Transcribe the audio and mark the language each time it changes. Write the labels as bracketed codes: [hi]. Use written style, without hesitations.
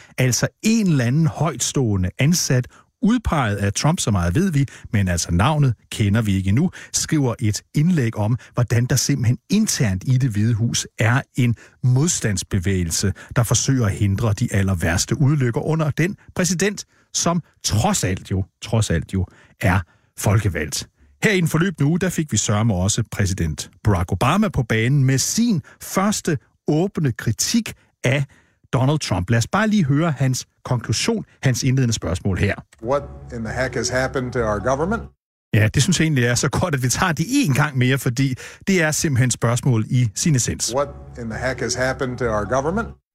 [da] Altså en eller anden højtstående ansat, udpeget af Trump, så meget ved vi, men altså navnet kender vi ikke endnu, skriver et indlæg om, hvordan der simpelthen internt i Det Hvide Hus er en modstandsbevægelse, der forsøger at hindre de aller værste udlykker under den præsident, som trods alt jo, er folkevalgt. Her i den forløbende uge, der fik vi sørme også præsident Barack Obama på banen med sin første åbne kritik af Donald Trump. Lad os bare lige høre hans konklusion, hans indledende spørgsmål her. [en] What in the heck has happened to our government? [da] Ja, det synes jeg egentlig er så godt, at vi tager det en gang mere, fordi det er simpelthen spørgsmål i sin essens. [en] What in the heck has happened to our government?